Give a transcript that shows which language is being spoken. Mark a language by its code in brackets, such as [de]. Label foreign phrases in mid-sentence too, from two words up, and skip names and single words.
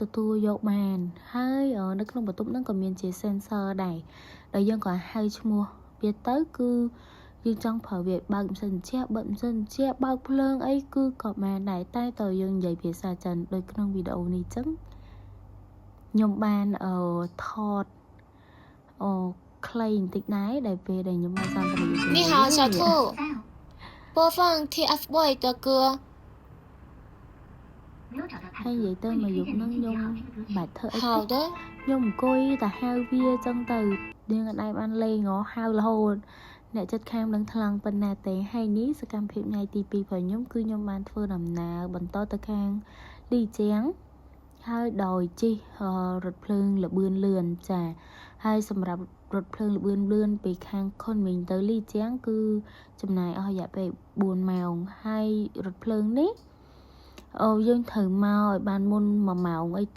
[km] ទទួលយកបានហើយនៅក្នុងបន្ទប់ហ្នឹងក៏មានជា sensor ដែរដែលយើងក៏ហៅឈ្មោះវាទៅគឺយើងចង់ប្រើវាបើកម៉ាស៊ីនត្រជាក់បិទម៉ាស៊ីនត្រជាក់បើកភ្លើងអីគឺក៏បានដែរតែតើយើងនិយាយភាសាចិនដូចក្នុងវីដេអូនេះចឹងខ្ញុំបានថតខ្លីបន្តិចដែរដែលពេលដែលខ្ញុំមកសន្ទនា [zh] 你好小兔播放 TFBOY 的歌 [km] ហើយនិយាយទៅមកយប់ហ្នឹងខ្ញុំបាច់ធ្វើអី [zh] 好的 [km] ខ្ញុំអង្គុយតែហៅវាចឹងទៅយើងអត់បានលេងហៅរហូតអ្នកចិត្តខាងនឹងថ្លង់ប៉ុណ្ណាទេហើយនេះសកម្មភាពថ្ងៃទី2របស់ខ្ញុំគឺខ្ញុំបានធ្វើដំណើរបន្តទៅខាងលីជាងហើយដោយជិះរថភ្លើងលបឿនលឿនចាហើយសម្រាប់រថភ្លើងលបឿនលឿនពីខាងខុនមីងទៅលីជាងគឺចំណាយអស់រយៈពេល4ម៉ោងហើយរថភ្លើងនេះយើងត្រូវមកឲ្យបានមុន1ម៉ោងអីទៅ